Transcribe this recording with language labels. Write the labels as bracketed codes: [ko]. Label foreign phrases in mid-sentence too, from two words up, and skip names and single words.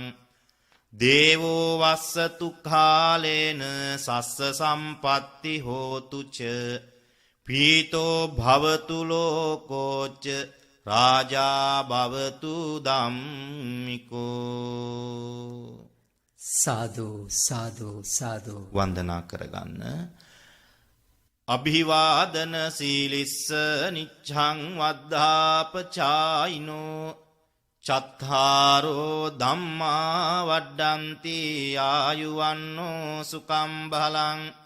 [pi] දේවෝ වස්සතු කාලේන සස්ස සම්පatti හෝතු ච පීතෝ භවතු ලෝකෝච රාජා භවතු ධම්මිකෝ. [si] සාදු සාදු සාදු. වන්දනා කරගන්න. [pi] අභිවාදන සීලිස්ස නිච්ඡං වද්ධාපචායිනෝ චත්තාරෝ ධම්මා වඩ්ඩන්ති ආයුවන්නෝ සුකම් බලං